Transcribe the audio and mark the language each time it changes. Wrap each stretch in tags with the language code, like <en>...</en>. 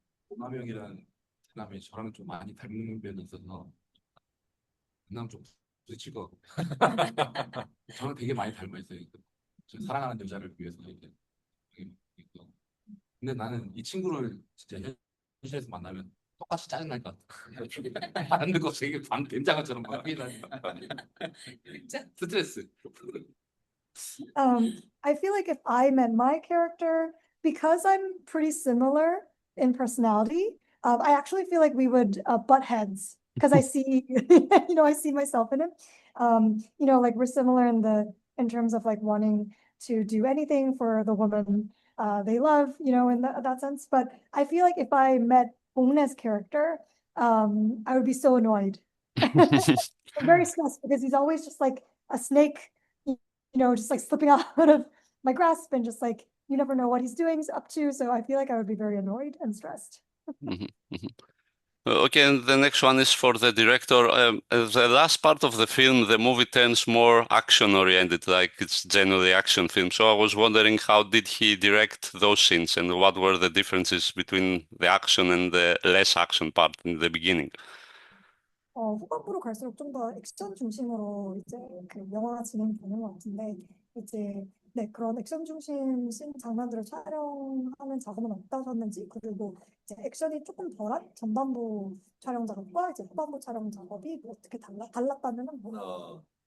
<ko>오남영이라는 사람이 저랑 좀 많이 닮은 면이 있어서 그냥 좀 부딪힐 것 같고 저는 되게 많이 닮아 있어요. 저 사랑하는 여자를 위해서 이렇게 있고. 근데 나는 이 친구를 진짜 현실에서 만나면 똑같이 짜증날 것 같아. 하는 거 되게 된장어처럼 막 스트레스.</ko> <en>I feel like if I met my character, because I'm pretty similar in personality, I actually feel like we would butt heads, because I see, you know, I see myself in him. You know, like we're similar in terms of like wanting to do anything for the woman they love, you know, in that sense. But I feel like if I met Bongna's character, I would be so annoyed. I'm very stressed because he's always just like a snake, you know, just like slipping out of my grasp, and just like you never know what he's doing, up to. So I feel like I would be very annoyed and stressed. Okay, and the next one is for the director. The last part of the film, the movie turns more action-oriented, like it's generally action film. So I was wondering, how did he direct those scenes, and what were the differences between the action and the less action part in the beginning?</en> <ko>후반부로 갈수록 좀 더 액션 중심으로 이제 그 영화가 진행되는 것 같은데, 이제 네, 그런 액션 중심 씬 장면들을 촬영하는 작업은 어떠셨는지, 그리고 이제 액션이 조금 덜한 전반부 촬영 작업과 이제 후반부 촬영 작업이 뭐 어떻게 달랐다면은 뭐.</ko>